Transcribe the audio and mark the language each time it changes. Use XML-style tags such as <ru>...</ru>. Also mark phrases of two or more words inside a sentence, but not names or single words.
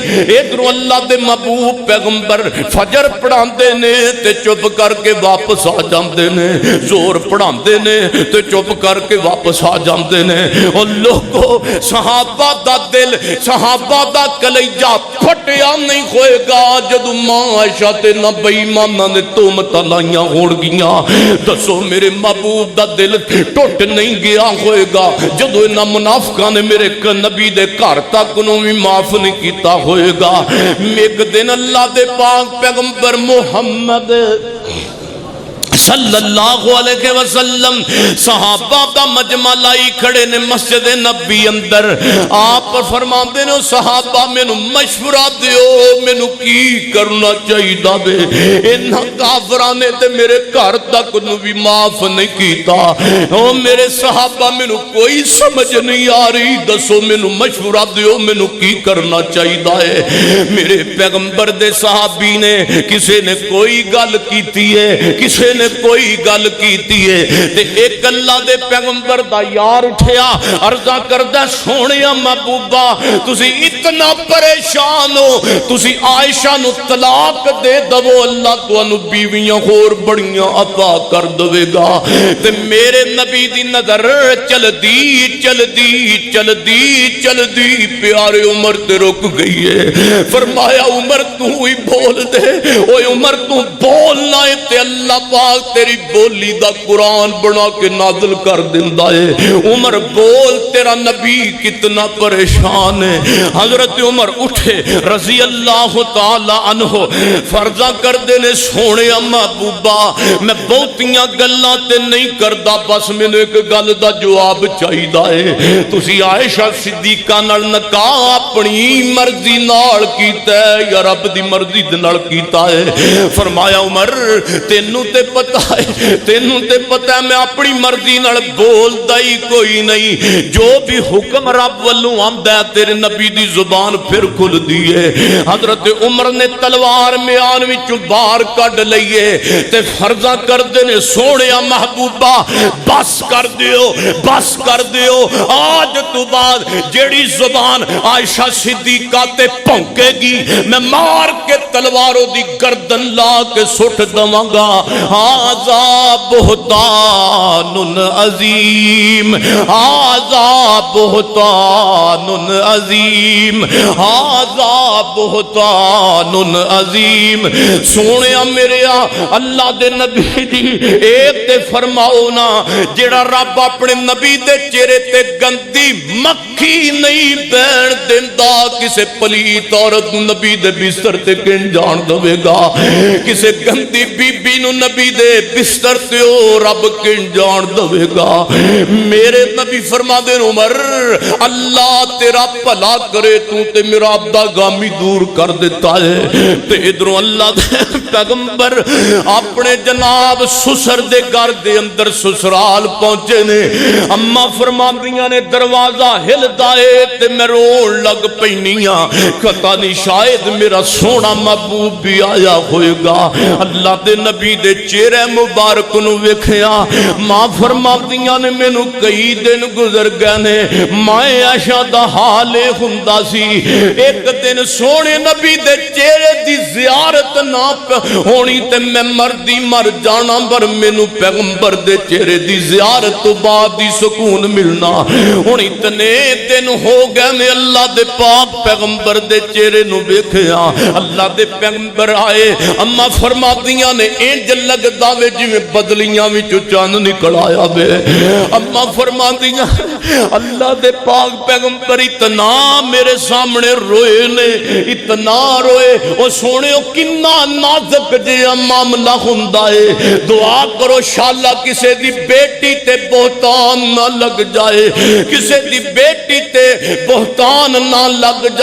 <pa>ادھر اللہ دے محبوب پیغمبر فجر پڑھاندے نے تے چپ کر کے واپس آ جاندے نے. زور پڑھاندے نے تے چپ کر کے واپس آ جاندے نے. او لوگو صحابہ دا دل صحابہ دا کلیجہ پھٹیا نہیں ہوئے گا جدو ماں عائشہ تے نہ بے ایماناں نے تہمت لائیاں ہون گیاں. دسو میرے محبوب دا دل ٹوٹ نہیں گیا ہوئے گا جدو انہاں منافقاں نے میرے نبی دے گھر تک نو بھی معاف نہیں کیتا ہوئے گا. ایک دن اللہ دے پاک پیغمبر محمد</pa> <ar>صلی اللہ علیہ وسلم</ar> <pa>صحابہ دا مجمع لائی کھڑے نے مسجد نبی اندر. آپ فرماندے نے صحابہ مینوں مشورہ دیو مینوں کی کرنا چاہیدا بے. انہاں کافراں نے تے میرے گھر تک نو بھی معاف نہیں کیتا. او میرے صحابہ مینوں کوئی سمجھ نہیں آ رہی دسو مینوں مشورہ دیو مینوں کی کرنا چاہیدا ہے. میرے پیغمبر دے صحابی نے کسے نے کوئی گل کیتی ہے کسے نے کوئی گل کیتی ہے تے ایک اللہ دے پیغمبر دا یار اٹھیا عرضاں کردا سونے محبوبہ تسی اتنا پریشان ہو تسی عائشہ نو طلاق دے دو اللہ تانوں بیویاں ہور بڑیاں عطا کر دے گا تے میرے نبی دی نظر چلدی پیارے عمر تے رک گئی ہے فرمایا عمر تو ہی بول دے اوے عمر تو بولنا ہے تے اللہ پاک تیری بولی دا قرآن بنا کے نازل کر دیندا ہے عمر بول تیرا نبی کتنا پریشان ہے حضرت عمر اٹھے</pa> <ar>رضی اللہ تعالی عنہ</ar> <pa>فرضاں کر دینے سونے محبوبہ میں بہتیاں گلاں تے نہیں کردا بس مینوں ایک گل دا جواب چاہیدا ہے تسی عائشہ صدیقہ نال نکاح اپنی مرضی نال کیتا ہے یا رب دی مرضی دے نال کیتا ہے فرمایا عمر تینوں تے پتہ ہے میں اپنی مرضی نال بولدا ہی کوئی نہیں جو بھی حکم رب والوں آندا ہے تیرے نبی دی زبان پھر کھل دی ہے حضرت عمر نے تلوار میان وچوں باہر کڈ لئیے تے فرضاں کر دینے سونے محبوبہ بس کر دیو آج تو بعد جیڑی زبان عائشہ صدیقہ تے پھونکے گی میں مار کے تلواروں دی گردن لا کے سٹ دواں گا</pa> <ar>ھذا بہتان عظیم ھذا بہتان عظیم ھذا بہتان عظیم</ar> <pa>سونے میرے اللہ دے نبی دی ایک تے فرماؤ نا جیڑا رب اپنے نبی دے چہرے تے گندی مکھی نہیں بین دیندا کسے پلیت عورت نبی دے بستر تے کن جان دوے گا کسے گندی بی بی نو نبی دے بستر تے او رب کن جان دوے گا میرے نبی فرما دے عمر اللہ تیرا بھلا کرے تو تے میرا عبدہ گامی دور کر دیتا ہے تے ادھروں اللہ دے پیغمبر اپنے جناب سسر دے گھر دے اندر سسرال پہنچے نے اما فرماندیاں نے دروازہ ہل دائے تے میں رون لگ پینیاں پتہ نہیں شاید میرا سونا محبوب بھی آیا ہوئے گا اللہ دے نبی دے چہرے مبارک نو ویکھیا ماں فرماندیاں نے مینوں کئی دن گزر گئے نے مائے عائشہ دا حال ہوندا سی ایک دن سونے نبی دے چہرے دی زیارت نہ ہونی تے میں مردی مر جانا پر مینوں پیغمبر دے چہرے دی زیارت تو بعد دی سکون ملنا ہن اتنے دن ہو گئے میں اللہ دے پاک پیغمبر دے چہرے نو ویکھیا اللہ دے پیغمبر آئے اما فرماندیاں نے انج لگدا وے جویں بدلیاں وچوں چاند نکل آیا وے اما فرماندیاں اللہ دے پاک پیغمبر اتنا میرے سامنے روئے نے اتنا روئے او سونے کنا نازک جہا معاملہ ہوندا ہے دعا کرو شاءاللہ کسے دی بیٹی تے بہتان نہ لگ جائے کسے دی بیٹی تے بہتان نہ لگ</pa>